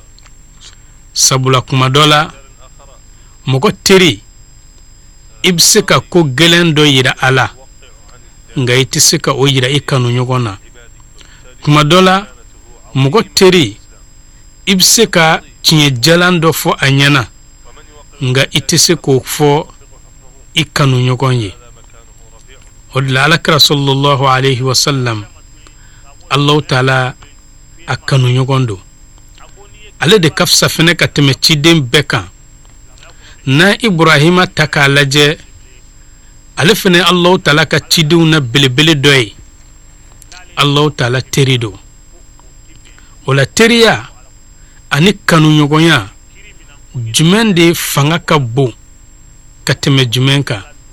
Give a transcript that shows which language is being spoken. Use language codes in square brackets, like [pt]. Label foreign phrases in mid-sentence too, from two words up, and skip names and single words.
[bm] sabula kuma dɔ la mɔgɔ teri i bɛ se ka ko gɛlɛn dɔ yira a la nka i tɛ se ka o yira i kanu ɲɔgɔn na kuma dɔ la mɔgɔ teri i bɛ se ka tiɲɛ jalan dɔ fɔ a ɲɛna nka i tɛ se k'o fɔ i kanu ɲɔgɔn ye o de la alakira [ar] صلى الله عليه وسلم [bm] Allahu taala a kanu ɲɔgɔn don ale de ka fisa fɛnɛ ka tɛmɛ ciden bɛɛ kan na Ibrahima ta k'a lajɛ ale fɛnɛ Allahu taala ka cidenw na belebele dɔ ye Allahu taala teri don o la teriya ani kanu ɲɔgɔnya jumɛn de fanga ka bon ka tɛmɛ jumɛn kan